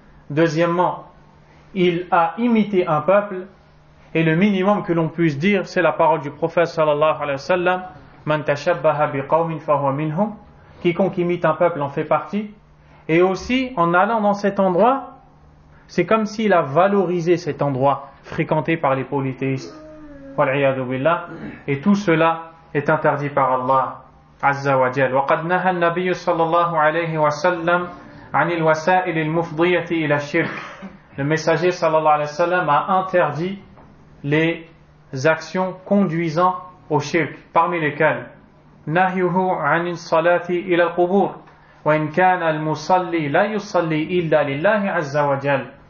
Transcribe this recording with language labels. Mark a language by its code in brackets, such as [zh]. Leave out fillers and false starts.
[fr] Deuxièmement, il a imité un peuple, et le minimum que l'on puisse dire, c'est la parole du prophète sallallahu alayhi wa sallam: [ar] man tashabbaha biqawmin fahuwa minhum. [fr] Quiconque imite un peuple en fait partie. Et aussi, en allant dans cet endroit, c'est comme s'il a valorisé cet endroit fréquenté par les polythéistes. Wal'iyadu billah. Et tout cela est interdit par Allah Azza wa Jal. [ar] وقد نهى النبي صلى الله عليه وسلم عن الوسائل المفضية إلى الشرك. [fr] Le messager sallallahu alayhi wa sallam a interdit les actions conduisant au shirk, parmi lesquelles [ar] نهيه عن الصلاة إلى القبور وإن كان المصلي لا يصلي إلا لله عز وجل.